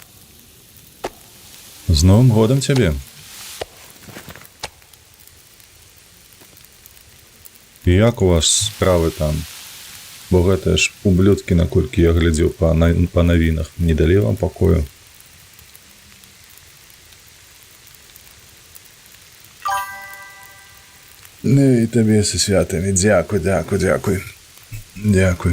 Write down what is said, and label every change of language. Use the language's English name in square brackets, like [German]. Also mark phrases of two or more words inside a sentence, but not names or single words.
[Ukrainian] З Новим годом тебе. Як у вас справи там? [Belarusian] Бо гэта ж ублюдки, наколькі я глядзеў па навінах, не далі вам пакою. Ну і табе са святамі, дзякуй, дзякуй, дзякуй. Дякуй.